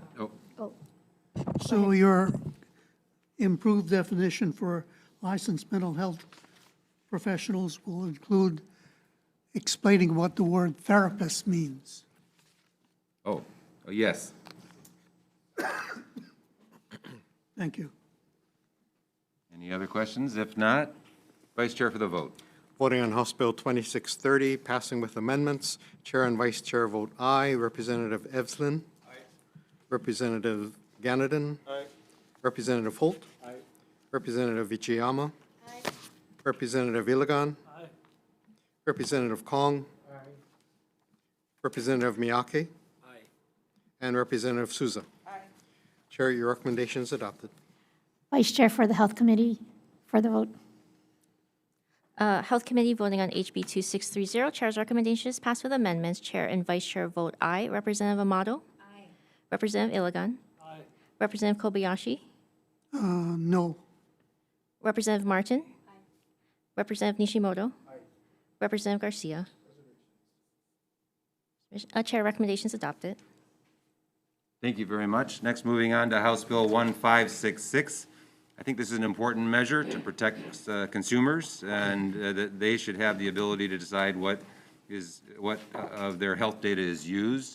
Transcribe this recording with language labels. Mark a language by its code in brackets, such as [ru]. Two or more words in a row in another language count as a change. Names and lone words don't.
[en] So your improved definition for licensed mental health professionals will include explaining what the word therapist means. Yes. Thank you. Any other questions? If not, Vice Chair for the vote. Voting on House Bill 2630, passing with amendments. Chair and Vice Chair vote aye. Representative Evslin? Aye. Representative Ganadin? Aye. Representative Holt? Aye. Representative Ichiyama? Aye. Representative Iligan? Aye. Representative Kong? Aye. Representative Miyake? Aye. And Representative Souza? Aye. Chair, your recommendation is adopted. Vice Chair for the Health Committee for the vote. Health Committee voting on HB 2630. Chair's recommendation is passed with amendments. Chair and Vice Chair vote aye. Representative Amato? Aye. Representative Iligan? Aye. Representative Kobayashi? No. Representative Martin? Aye. Representative Nishimoto? Aye. Representative Garcia? Chair, recommendation is adopted. Thank you very much. Next, moving on to House Bill 1566. I think this is an important measure to protect consumers, and that they should have the ability to decide what of their health data is used.